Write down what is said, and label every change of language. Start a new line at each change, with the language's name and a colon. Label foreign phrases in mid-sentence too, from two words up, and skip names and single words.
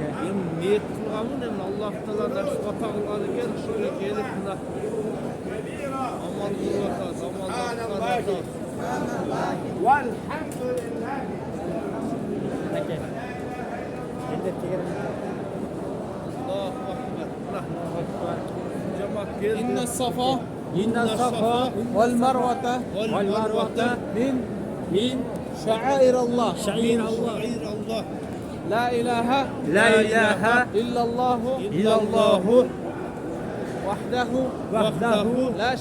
Kyrgyz: Эми ниет кылганмын, эми Аллах Таала насип ата кылган экен, ушуга келип мына амал кылып атабыз, амалдап атабыз. Вальхамдулилlah. Окей. Елдер тегерен.
Arabic: الله أكبر.
Kyrgyz: Жамаат келди.
Arabic: إن الصفا والمروة من شعائر الله شعير الله لا إله إلا الله وحده وحده لا شريك له